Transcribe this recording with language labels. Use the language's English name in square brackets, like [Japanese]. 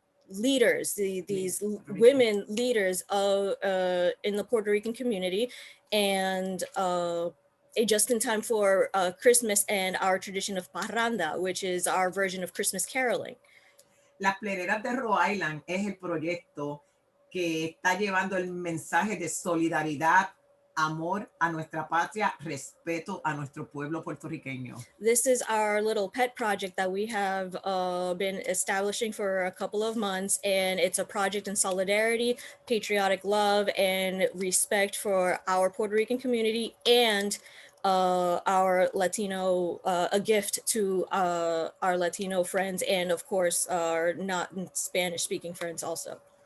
[English] leaders, these women leaders in the Puerto Rican community, and just in time for Christmas and our tradition of parranda, which is our version of Christmas caroling. [Spanish] Las pleneras de Rhode Island es el proyecto que está llevando el mensaje de solidaridad, amor a nuestra patria, respeto a nuestro pueblo puertorriqueño. [English] This is our little pet project that we have been establishing for a couple of months, and it's a project in solidarity, patriotic love, and respect for our Puerto Rican community and our Latino, a gift to our Latino friends, and of course our not Spanish speaking friends also.